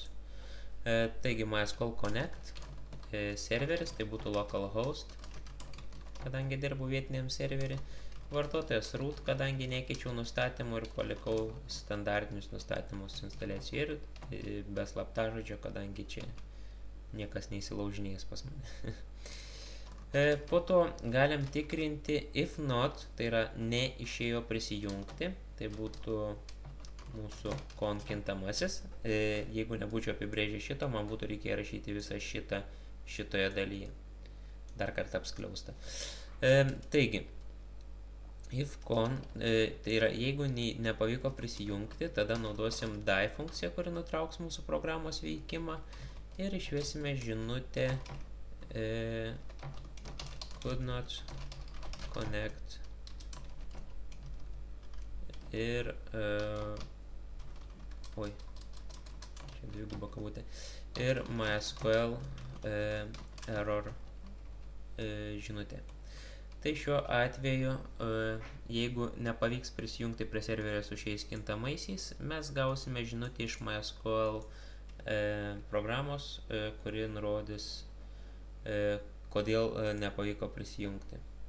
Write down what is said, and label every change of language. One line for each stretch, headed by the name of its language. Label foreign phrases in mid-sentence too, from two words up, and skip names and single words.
Lithuanian: Taigi MySQL Connect serveris, tai būtų localhost, kadangi dirbu vietiniam serverį. Vartotojas root, kadangi nekeičiau nustatymų ir palikau standartinius nustatymus instaliacijai ir be slaptažodžio, kadangi čia niekas neįsilaužinės pas mane. Po to galim tikrinti
English: if not,
Lithuanian: tai yra neišėjo prisijungti, tai būtų mūsų con kintamasis. Jeigu nebūčiau apibrėžę šito, man būtų reikėję rašyti visą šitą šitoje dalyje. Dar kartą apskliausta. Taigi, if con, tai yra, jeigu nepavyko prisijungti, tada naudosim die funkciją, kuri nutrauks mūsų programos veikimą ir išvesime žinutę
English: could not connect
Lithuanian: ir čia dviguba kavutė ir MySQL error žinutė. Tai šiuo atveju, jeigu nepavyks prisijungti prie serverio su šiais kintamaisiais, mes gausime žinutę iš MySQL programos, kuri nurodys, kodėl nepavyko prisijungti.